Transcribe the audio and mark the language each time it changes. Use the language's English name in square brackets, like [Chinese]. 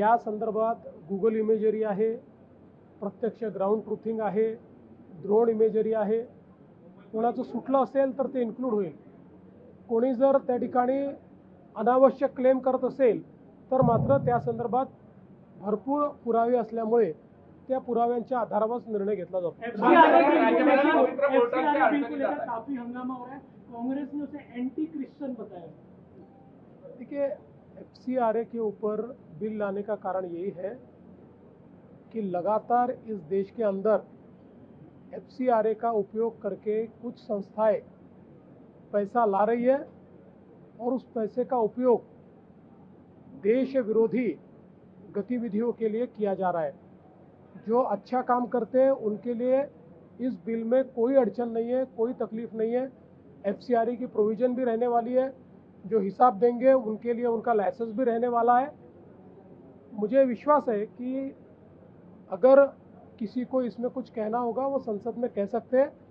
[Marathi] या संदर्भात Google imagery आहे, प्रत्यक्ष ग्राउंड ट्रुथिंग आहे, ड्रोन इमेजरी आहे. कोणाचं सुटलं असेल तर ते इन्क्लूड होईल. कोणी जर त्या ठिकाणी अनावश्यक क्लेम करत असेल तर मात्र त्या संदर्भात भरपूर पुरावे असल्यामुळे त्या पुराव्यांच्या आधारावर निर्णय घेतला जातो. [Hindi] काफी हंगामा हो रहा है, कांग्रेस ने उसे एंटी क्रिश्चियन बताया. देखिए, FCRA के ऊपर बिल लाने का कारण यही है कि लगातार इस देश के अंदर FCRA का उपयोग करके कुछ संस्थाएं पैसा ला रही है और उस पैसे का उपयोग देश विरोधी गतिविधियों के लिए किया जा रहा है. जो अच्छा काम करते हैं उनके लिए इस बिल में कोई अड़चन नहीं है, कोई तकलीफ नहीं है. FCRA की प्रोविजन भी रहने वाली है. जो हिसाब देंगे उनके लिए उनका लाइसेंस भी रहने वाला है. मुझे विश्वास है कि अगर किसी को इसमें कुछ कहना होगा वो संसद में कह सकते हैं.